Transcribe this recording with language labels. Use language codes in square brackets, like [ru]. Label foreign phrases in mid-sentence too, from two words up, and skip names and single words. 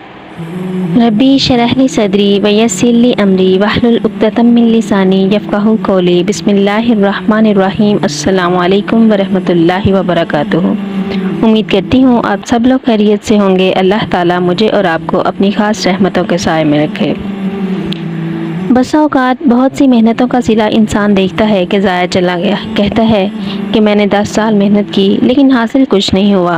[ar] رب اشرح لي صدري ويسر لي أمري واحلل عقدة من لساني يفقهوا قولي. بسم الله الرحمن الرحيم. السلام عليكم ورحمة الله وبركاته. [ur] امید کرتی ہوں آپ سب لوگ خیریت سے ہوں گے. اللہ تعالیٰ مجھے اور آپ کو اپنی خاص رحمتوں کے سائے میں رکھے. بسا اوقات بہت سی محنتوں کا صلہ انسان دیکھتا ہے کہ ضائع چلا گیا. کہتا ہے کہ میں نے 10 سال محنت کی لیکن حاصل کچھ نہیں ہوا.